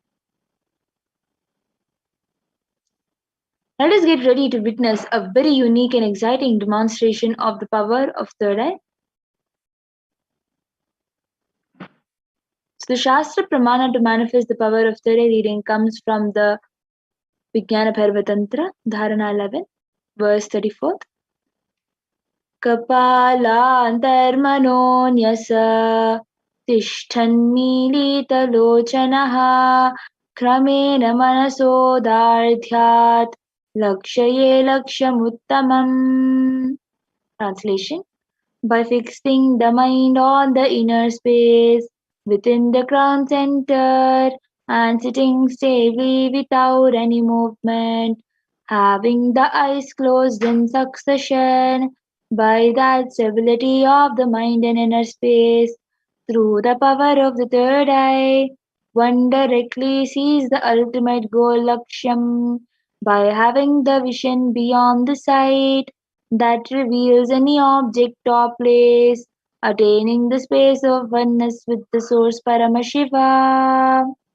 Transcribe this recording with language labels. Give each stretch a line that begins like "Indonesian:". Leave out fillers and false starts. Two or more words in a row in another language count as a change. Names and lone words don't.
English: Let us get ready to witness a very unique and exciting demonstration of the power of third eye. So the
Sanskrit: Shastra Pramana
English: to manifest the power of third eye reading comes from the Vijnana Bharvatantra, Dharana 11, verse 34.
Sanskrit: Kapalantarmanonyasa tishthanmilitalochanaha kramen manasodardhyat lakshaye lakshamuttamam.
English: Translation: by fixing the mind on the inner space within the crown center and sitting stably without any movement, having the eyes closed in succession, by that stability of the mind and inner space, through the power of the third eye, one directly sees the ultimate goal Laksham by having the vision beyond the sight that reveals any object or place, attaining the space of oneness with the source Paramashiva.